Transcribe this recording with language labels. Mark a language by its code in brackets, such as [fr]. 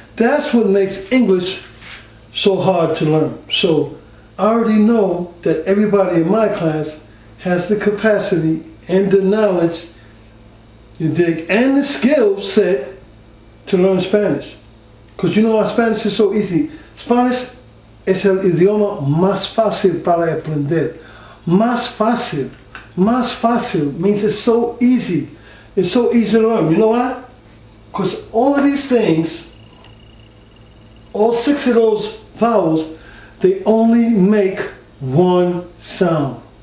[en] That's what makes English so hard to learn. So I already know that everybody in my class has the capacity and the knowledge, you dig, and the skill set to learn Spanish. Because you know why Spanish is so easy. [es] Spanish es el idioma más fácil para aprender. Más fácil. Más fácil [en] means it's so easy. It's so easy to learn. You know why? Because all of these things, all 6 of those vowels, they only make one sound.